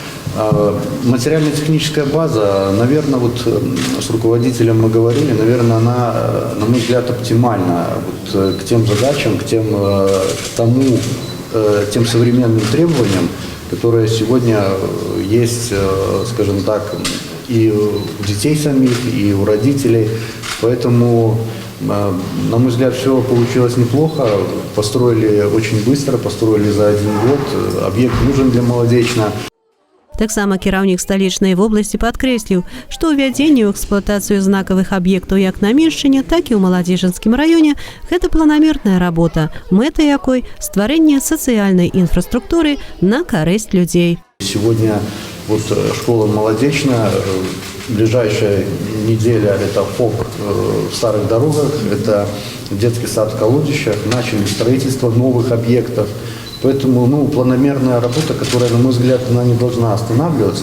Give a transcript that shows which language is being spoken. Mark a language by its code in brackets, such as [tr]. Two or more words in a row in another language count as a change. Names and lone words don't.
[ru] Материально-техническая база, наверное, вот с руководителем мы говорили, наверное, она, на мой взгляд, оптимальна вот к тем задачам, к тем современным требованиям, которые сегодня есть, скажем так, и у детей самих, и у родителей. Поэтому, на мой взгляд, все получилось неплохо. Построили очень быстро, построили за 1 год. Объект нужен для молодечно. [be] Таксама кіраўнік сталічнай вобласці падкрэсліў, што ўвядзенне ў эксплуатацыю знакавых аб'ектаў як на Меншчыне, так і ў Маладзечынскім раёне гэта планамерная работа, мэта якой стварэнне сацыяльнай інфраструктуры на карысць людзей. [ru] Сегодня вот школа Молодечная, ближайшая неделя это ФОП в Старых Дорогах, это детский сад в Колодищах, начали строительство новых объектов. Поэтому планомерная работа, которая, на мой взгляд, она не должна останавливаться.